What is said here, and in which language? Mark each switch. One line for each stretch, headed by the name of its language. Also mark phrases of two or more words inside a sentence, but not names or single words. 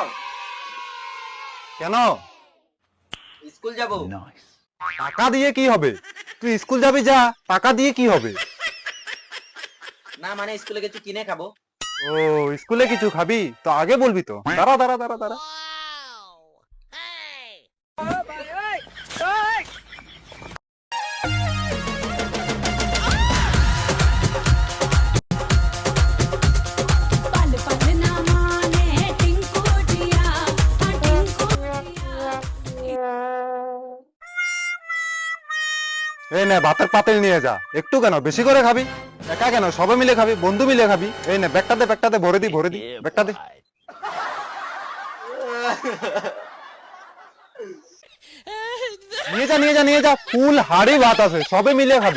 Bangla: কেন? স্কুল যাব। টাকা দিয়ে কি হবে? তুই স্কুল যাবি, যা। টাকা দিয়ে কি হবে? না মানে স্কুলে কিছু কিনে খাবো। ও, স্কুলে কিছু খাবি তো আগে বলবি তো। দাঁড়া দাঁড়া দাঁড়া দাঁড়া। पल पल ना माने टिंकू दिया टिंकू दिया এই নে, ভাতের পাতিল নিয়ে যা। একটু কেন, বেশি করে খাবি? একা কেন, সবাই মিলে খাবি, বন্ধু মিলে খাবি। এই নে, ব্যাগটাতে ভরে দি, ব্যাগটা দে। নিয়ে যা, ফুল হাড়ি ভাত আছে, সবে মিলে খাবি।